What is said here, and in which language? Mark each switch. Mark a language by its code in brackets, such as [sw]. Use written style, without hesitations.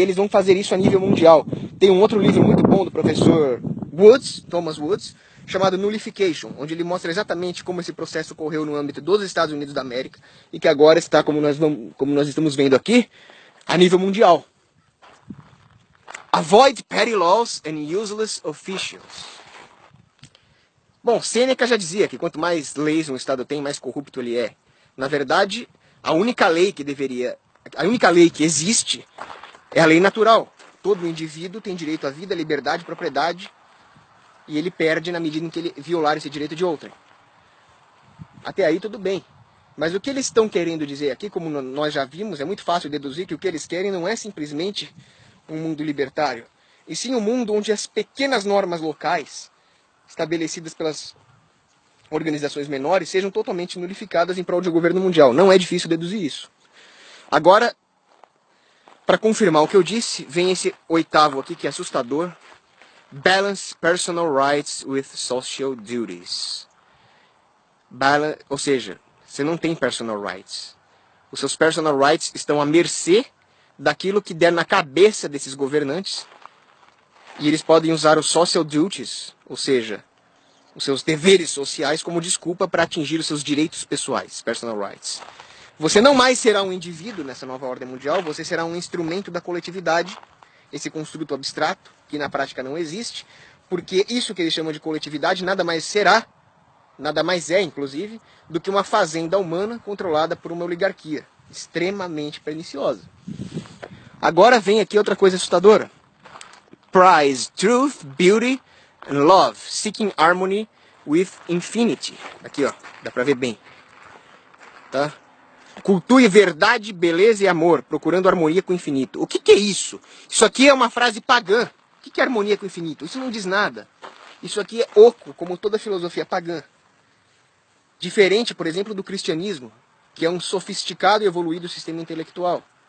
[pt] E eles vão fazer isso a nível mundial. Tem um outro livro muito bom do professor Woods, Thomas Woods, chamado Nullification, onde ele mostra exatamente como esse processo ocorreu no âmbito dos Estados Unidos da América e que agora está, como nós estamos vendo aqui, a nível mundial. [en] Avoid petty laws and useless officials. [pt] Bom, Sêneca já dizia que quanto mais leis um Estado tem, mais corrupto ele é. Na verdade, a única lei que existe é a lei natural. Todo indivíduo tem direito à vida, liberdade, propriedade, e ele perde na medida em que ele violar esse direito de outrem. Até aí tudo bem. Mas o que eles estão querendo dizer aqui, como nós já vimos, é muito fácil deduzir que o que eles querem não é simplesmente um mundo libertário, e sim um mundo onde as pequenas normas locais estabelecidas pelas organizações menores sejam totalmente nulificadas em prol de um governo mundial. Não é difícil deduzir isso. Agora, para confirmar o que eu disse, vem esse oitavo aqui que é assustador. [en] Balance personal rights with social duties. [pt] Ou seja, você não tem [en] personal rights. [pt] Os seus personal rights estão à mercê daquilo que der na cabeça desses governantes. E eles podem usar os [en] social duties, [pt] ou seja, os seus deveres sociais como desculpa para atingir os seus direitos pessoais, [en] personal rights. [pt] Você não mais será um indivíduo nessa nova ordem mundial, você será um instrumento da coletividade, esse construto abstrato, que na prática não existe, porque isso que eles chamam de coletividade nada mais será, nada mais é, inclusive, do que uma fazenda humana controlada por uma oligarquia, extremamente perniciosa. Agora vem aqui outra coisa assustadora. [en] Prize truth, beauty and love, seeking harmony with infinity. [pt] Aqui, ó, dá pra ver bem. Tá? Cultue verdade, beleza e amor, procurando harmonia com o infinito. O que é isso? Isso aqui é uma frase pagã. O que é harmonia com o infinito? Isso não diz nada. Isso aqui é oco, como toda filosofia pagã. Diferente, por exemplo, do cristianismo, que é um sofisticado e evoluído sistema intelectual.